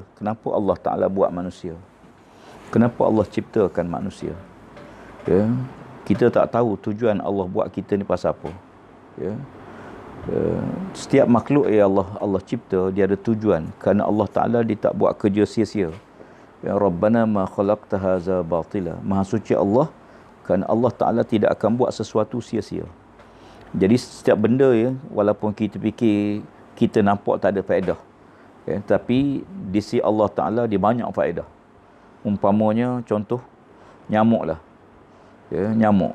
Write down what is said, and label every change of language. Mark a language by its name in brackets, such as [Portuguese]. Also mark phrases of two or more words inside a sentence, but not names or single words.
[Malay] Kenapa Allah Taala buat manusia? Kenapa Allah ciptakan manusia? Ya, kita tak tahu tujuan Allah buat kita ni pasal apa. Ya. Setiap makhluk yang Allah cipta, dia ada tujuan. Kerana Allah Ta'ala dia tak buat kerja sia-sia. [Arabic] يا ربنا ما خلقت هذا باطلا. [Malay] Maha suci Allah, kerana Allah Ta'ala tidak akan buat sesuatu sia-sia. Jadi setiap benda ya, walaupun kita fikir kita nampak tak ada faedah, ya, tapi di sisi Allah Ta'ala dia banyak faedah. Umpamanya contoh nyamuk lah. Ya, nyamuk.